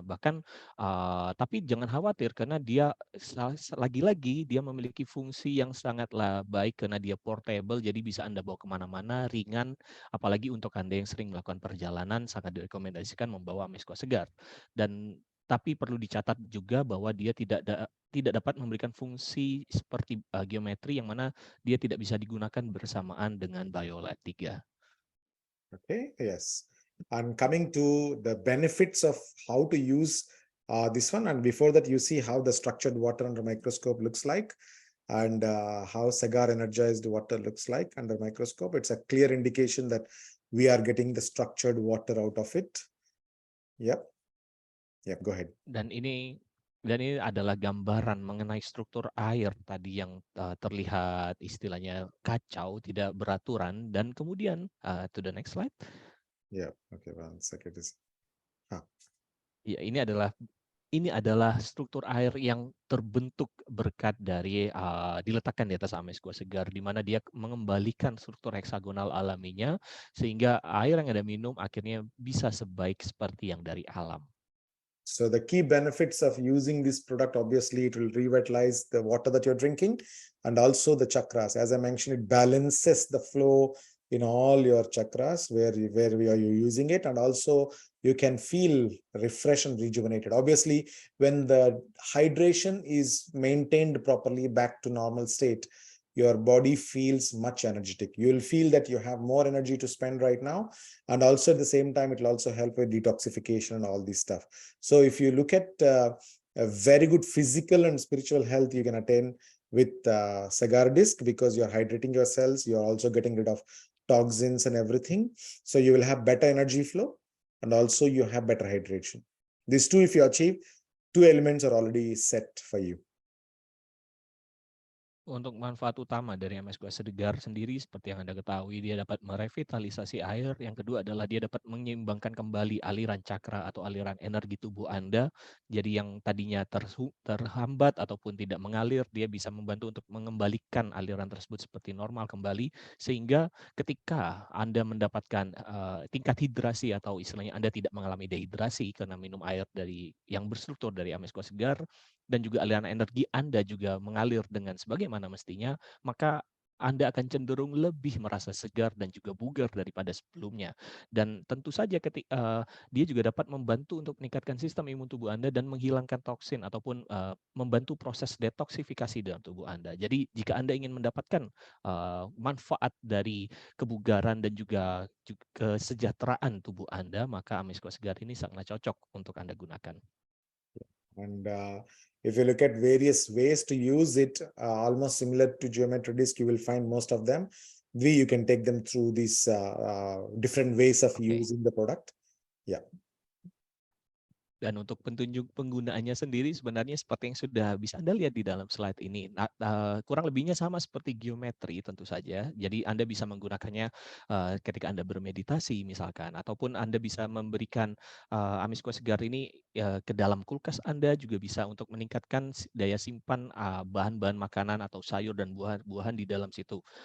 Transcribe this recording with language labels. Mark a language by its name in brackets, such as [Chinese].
[Indonesian] Bahkan tapi jangan khawatir karena dia lagi-lagi dia memiliki fungsi yang sangatlah baik karena dia portable, jadi bisa Anda bawa kemana-mana, ringan, apalagi untuk Anda yang sering melakukan perjalanan sangat direkomendasikan membawa Amesco Cigar. Dan tapi perlu dicatat juga bahwa dia tidak dapat memberikan fungsi seperti geometri yang mana dia tidak bisa digunakan bersamaan dengan BioLite 3. Okay, yes. [English] And coming to the benefits of how to use this one, and before that, you see how the structured water under microscope looks like, and how cigar energized water looks like under microscope. It's a clear indication that we are getting the structured water out of it. Yep. Yep, go ahead. [Indonesian] Dan ini adalah gambaran mengenai struktur air tadi yang terlihat istilahnya kacau, tidak beraturan, dan kemudian [English] to the next slide. Yeah, okay, one second. [Indonesian] Ya, ini adalah struktur air yang terbentuk berkat dari diletakkan di atas Amesco Cigar, di mana dia mengembalikan struktur heksagonal alaminya sehingga air yang Anda minum akhirnya bisa sebaik seperti yang dari alam. [English] So the key benefits of using this product, obviously, it will revitalize the water that you're drinking and also the chakras. As I mentioned, it balances the flow in all your chakras where you are using it, and also you can feel refreshed and rejuvenated. Obviously, when the hydration is maintained properly back to normal state, your body feels much energetic. You will feel that you have more energy to spend right now. And also at the same time, it will also help with detoxification and all this stuff. So if you look at a very good physical and spiritual health, you can attain with cigar disc, because you're hydrating your cells. You're also getting rid of toxins and everything. So you will have better energy flow, and also you have better hydration. These two, if you achieve, two elements are already set for you. [Indonesian] Untuk manfaat utama dari Amesco Cigar sendiri, seperti yang Anda ketahui, dia dapat merevitalisasi air. Yang kedua adalah dia dapat menyeimbangkan kembali aliran cakra atau aliran energi tubuh Anda. Jadi yang tadinya terhambat ataupun tidak mengalir, dia bisa membantu untuk mengembalikan aliran tersebut seperti normal kembali. Sehingga ketika Anda mendapatkan tingkat hidrasi atau istilahnya Anda tidak mengalami dehidrasi karena minum air yang berstruktur dari Amesco Cigar, dan juga aliran energi Anda juga mengalir dengan sebagaimana mestinya, maka Anda akan cenderung lebih merasa segar dan juga bugar daripada sebelumnya. Dan tentu saja dia juga dapat membantu untuk meningkatkan sistem imun tubuh Anda dan menghilangkan toksin ataupun membantu proses detoksifikasi dalam tubuh Anda. Jadi jika Anda ingin mendapatkan manfaat dari kebugaran dan juga kesejahteraan tubuh Anda, maka Amesco Cigar ini sangat cocok untuk Anda gunakan. [English] And if you look at various ways to use it, almost similar to geometry disc, you will find most of them. You can take them through these different ways of using the product. Yeah. [Indonesian] Dan untuk petunjuk penggunaannya sendiri sebenarnya seperti yang sudah bisa Anda lihat di dalam slide ini. Kurang lebihnya sama seperti geometri tentu saja. Jadi Anda bisa menggunakannya ketika Anda bermeditasi misalkan, ataupun Anda bisa memberikan Amesco Cigar ini ke dalam kulkas Anda, juga bisa untuk meningkatkan daya simpan bahan-bahan makanan atau sayur dan buah-buahan di dalam situ.